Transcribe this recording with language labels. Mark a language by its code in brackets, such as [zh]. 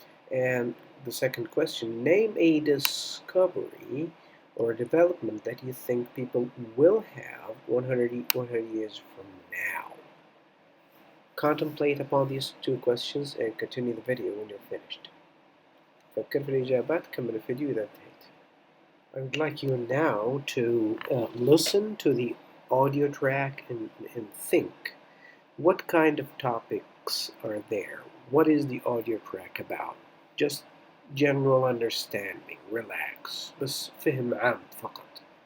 [en] And the second question, name a discovery or development that you think people will have 100 years from now. Contemplate upon these two questions and continue the video when you're finished. [ar] فكر في الإجابات، كمل الفيديو إذا انتهيت. [en] I would like you now to listen to the audio track and think. What kind of topics are there? What is the audio track about? Just general understanding. Relax. [ar] بس فهم عام فقط.